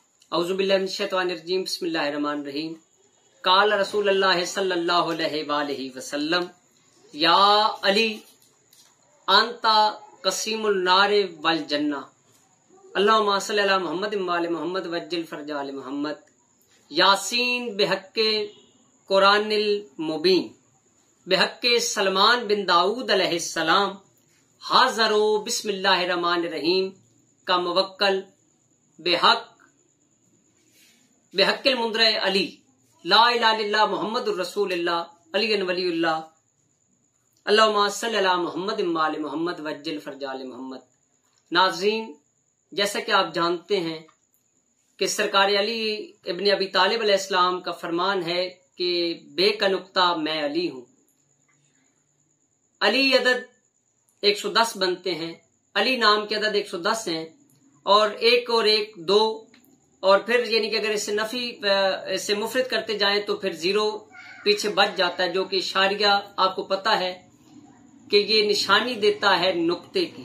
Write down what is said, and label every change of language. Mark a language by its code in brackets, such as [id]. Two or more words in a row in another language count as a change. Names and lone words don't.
[ar] أعوذ بالله من الشيطان الرجيم بسم الله الرحمن الرحيم. قال رسول الله صلى الله عليه وسلم يا علي أنت قسيم النار والجنة اللهم صل على محمد وآل محمد وعجل فرج آل محمد. يس بحق القرآن المبين بحق سلمان بن داود عليه السلام حاضروا بسم الله الرحمن الرحيم كا موكل بحق المنذر علي لا إله إلا الله محمد رسول الله علي ولي الله اللهم صل على محمد وآل محمد وعجل فرج آل محمد. [ur] ناظرین، جیسا کہ آپ جانتے ہیں کہ سرکار علی ابن ابی طالب علیہ السلام کا فرمان ہے کہ بے کا نقطہ میں علی ہوں. علی عدد 110 بنتے ہیں، علی نام کے عدد 110 ہیں اور ایک اور ایک 2 اور پھر یعنی کہ اگر اسے مفرد کرتے جائیں تو پھر 0 پیچھے بچ جاتا ہے، جو کہ اشاریہ آپ کو پتا ہے کہ یہ نشانی دیتا ہے نقطے کی.